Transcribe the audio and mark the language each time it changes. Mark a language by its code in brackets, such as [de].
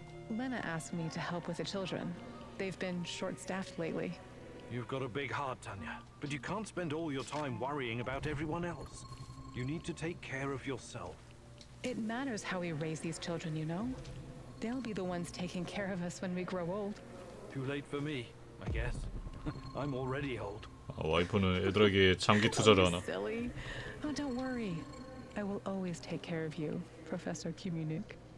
[en] Lena asked me to help with the children. They've been short-staffed lately. You've got a big heart, Tanya. But you can't spend all your time worrying about everyone else. You need to take care of yourself. It matters how we raise these children, you know? They'll be the ones taking care of us when we grow old. Too late for me, I guess. I'm already old. [ko] 아, 와이프는 애들에게 장기 투자를 하나? [en] Silly. Oh, don't worry. I will always take care of you, Professor Kumunik.